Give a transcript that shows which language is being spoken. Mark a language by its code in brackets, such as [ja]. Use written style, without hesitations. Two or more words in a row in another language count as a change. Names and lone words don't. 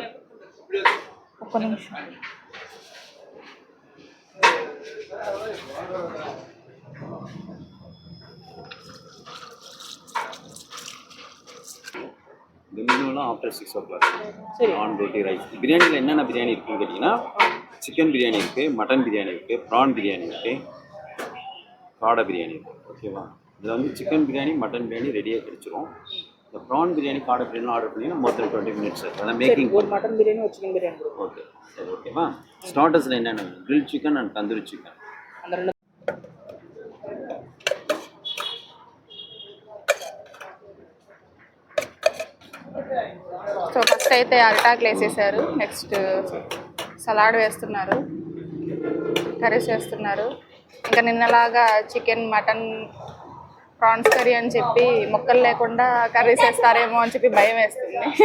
[te] ఒక్క నిమిషం. [en] after 6 o'clock [ta] நான் ரொட்டி ரைஸ். பிரியாணியில் என்னென்ன பிரியாணி இருக்குன்னு கேட்டிங்கன்னா, சிக்கன் பிரியாணி இருக்குது, மட்டன் பிரியாணி இருக்குது, ப்ரான் பிரியாணி இருக்குது, காடை பிரியாணி இருக்குது. ஓகேவா? இதில் வந்து சிக்கன் பிரியாணி மட்டன் பிரியாணி ரெடியாக கிடைச்சிரும். இந்த ப்ரான் பிரியாணி காடை பிரியாணி ஆர்டர் பண்ணிங்கன்னா மொத்தம் 20 minutes அதான் மேக்கிங். ஒரு மட்டன் பிரியாணி ஒரு சிக்கன் பிரியாணி. ஓகே சரி. ஓகேவா? ஸ்டார்டர்ஸில் என்னென்ன [en] grill chicken and tandoori chicken. [ta] அந்த ரெண்டு. [en] so first [te] అయితే అరిటాకులు వేసేసారు. [en] next salad [te] వేస్తున్నారు, కర్రీస్ వేస్తున్నారు. ఇంకా నిన్నలాగా [en] chicken mutton prawns curry [te] అని చెప్పి మొక్కలు లేకుండా కర్రీస్ వేస్తారేమో అని చెప్పి భయం వేస్తుంది.